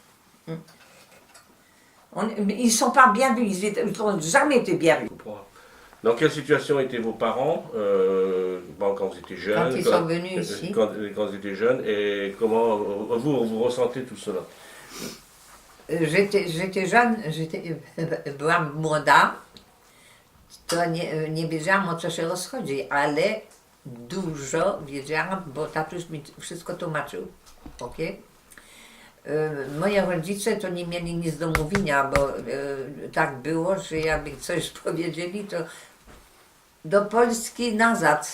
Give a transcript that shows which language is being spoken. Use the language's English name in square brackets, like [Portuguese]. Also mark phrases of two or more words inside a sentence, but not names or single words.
[French] Ils ne sont pas bien vus, ils n'ont jamais été bien vus. Dans quelle situation étaient vos parents bon, quand vous étiez jeunes? Quand ils sont venus ici. Quand vous étiez jeunes, et comment vous ressentez tout cela? J'étais jeune, [Polish] byłam młoda, to nie wiedziałam, o co się rozchodzi, ale dużo wiedziałam, bo tatuś mi wszystko tłumaczył. Okay? Moi rodzice to nie mieli nic do mówienia, bo tak było, że jakby coś powiedzieli, to do Polski nazad.